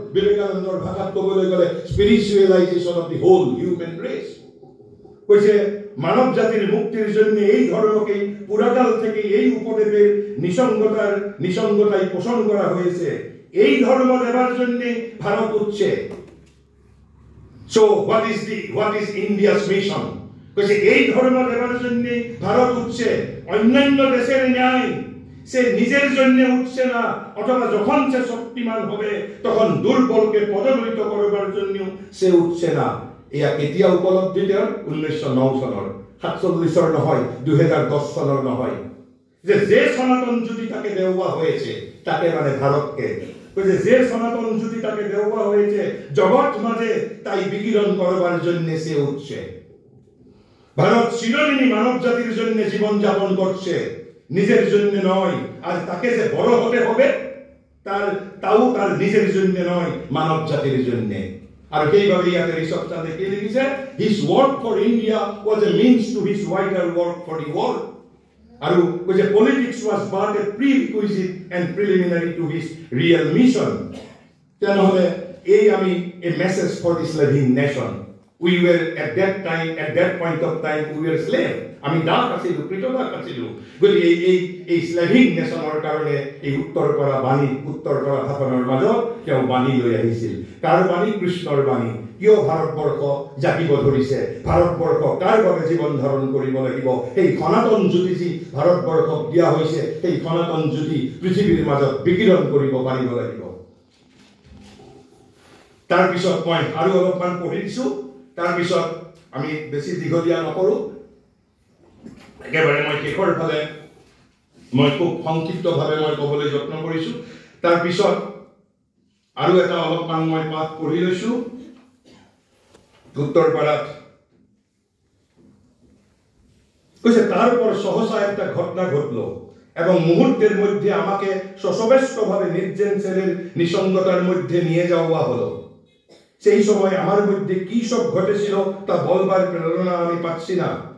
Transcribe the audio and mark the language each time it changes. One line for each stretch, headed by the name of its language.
Assamese: বিবেকানন্দর ভাষাত কবলৈ গেলে
English: Spiritualization of the whole human race.
Bangla: মানব জাতির মুক্তির জন্য এই ধর্মকে পুরাকাল থেকে এই উপদেবের নিসঙ্গতায় পোষণ করা হয়েছে। এই ধর্ম দেবার জন্য ভারত উঠছে।
English: So what is India's mission?
Bangla: এই ধর্ম দেবার জন্য ভারত উঠছে। অন্যান্য দেশের ন্যায় সে নিজের জন্য উঠছে না, অথবা যখন সে শক্তিমান হবে তখন দুর্বলকে পদদলিত করবার জন্য সে উঠছে না।
Assamese: এয়া কেতিয়া উপলব্ধি দেওয়ার? 1909 চনৰ, 47 নহয়, 2010 চনৰ নহয়।
Bangla: যে সনাতন জ্যোতি তাকে দেওয়া হয়েছে, তাকে মানে ভারতকে। যে সনাতন জ্যোতি তাকে দেওয়া হয়েছে জগৎ মাঝে, তাই বিকিরণ করবার জন্য সে উঠছে। ভারত চিরদিনই মানব জাতির জন্য জীবন যাপন করছে, নিজের জন্য নয়। আর তাকে যে বড় হতে হবে তার নিজের জন্য নয়, মানব জাতির জন্য।
Assamese: আর সেইভাবে ইয়াতে ঋষভ চাঁদে কি লিখিছে,
English: His work for India was a means to his wider work for the world.
Assamese: আৰু কৈছে
English: Politics was but a prerequisite and preliminary to his real mission.
Assamese: তেনেহ'লে এই আমি
English: A message for this living nation. We were at that point of time, we were slave.
Assamese: আমি দাস আছিলো, কৃতদাস আছিলো। গতিকে এই স্লেভিং নেশ্যনৰ কাৰণে এই উত্তৰ পৰা বাণী, উত্তৰ পৰা ভাষণৰ মাজত তেওঁ বাণী লৈ আহিছিল। কাৰ বাণী? কৃষ্ণৰ বাণী। কিয় ভাৰতবৰ্ষ জাকিব ধৰিছে, ভাৰতবৰ্ষ কাৰ বাবে জীৱন ধাৰণ কৰিব লাগিব, সেই সনাতন জ্যোতি যি ভাৰতবৰ্ষক দিয়া হৈছে, সেই সনাতন জ্যোতি পৃথিৱীৰ মাজত বিকিৰণ কৰিব পাৰিব লাগিব। তাৰপিছত মই আৰু অলপমান পঢ়ি দিছো, তাৰপিছত আমি বেছি দীঘলীয়া নকৰোঁ, একেবাৰে মই শেষৰ ফালে মই খুব সংক্ষিপ্তভাৱে মই ক'বলৈ যত্ন কৰিছোঁ। তাৰপিছত আৰু এটা অলপমান মই পাঠ পঢ়ি লৈছোঁ উত্তৰপাড়াত।
Bangla: কৈছে তারপর সহসা একটা ঘটনা ঘটলো এবং মুহূর্তের মধ্যে আমাকে সশবেষ্টভাবে নির্জন সেলের নিসঙ্গতার মধ্যে নিয়ে যাওয়া হলো। সেই সময় আমার মধ্যে কি সব ঘটেছিল তা বলবার প্রেরণা আমি পাচ্ছি না।